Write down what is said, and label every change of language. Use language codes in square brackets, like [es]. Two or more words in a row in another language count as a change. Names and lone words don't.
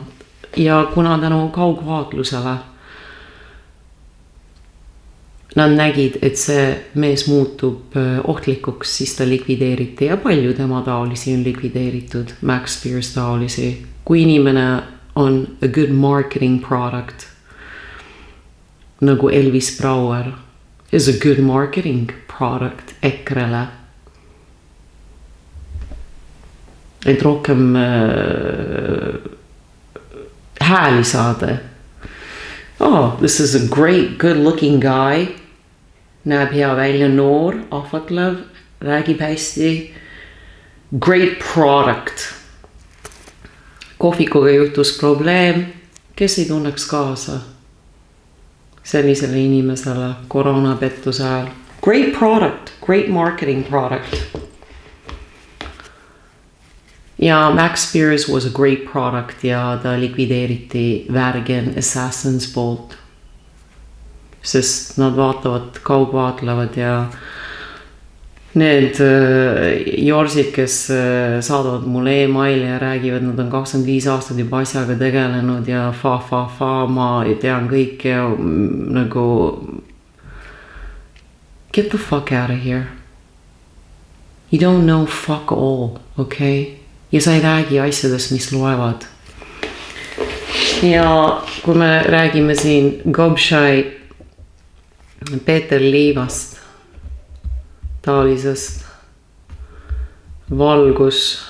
[et] Ja kuna tänu kaugvaatlusele nad nägid, et see mees muutub ohtlikuks, siis ta likvideeriti ja palju tema taolisi on likvideeritud, Max Spears taolisi. Kui inimene on [en] a good marketing product, nagu Elvis Brauer, is a good marketing product EKRE-le. [et] et rohkem hääli saada. [en] Oh, this is a great, good looking guy. [et] Näeb hea välja, noor, ahvatlev, räägib hästi. [en] Great product. [et] Kohvikuga juhtus probleem. Kes ei tunneks kaasa sellisele inimesele koroonapettuse ajal? [en] Great product, great marketing product. [et] Ja Max Spears [en] was a great product [et] ja ta likvideeriti Värgen Assassins poolt. Sest nad vaatavad, kaugvaatlevad ja need jorsid, kes saadavad mulle e-maili ja räägivad, nad on 25 aastat juba asjaga tegelenud ja ma tean kõik ja nagu [en] get the fuck out of here. You don't know fuck all, okay? [et] Ja sa ei räägi asjadest, mis loevad. Ja kui me räägime siin Gobshai Peeter Liivast, taolisest valgus.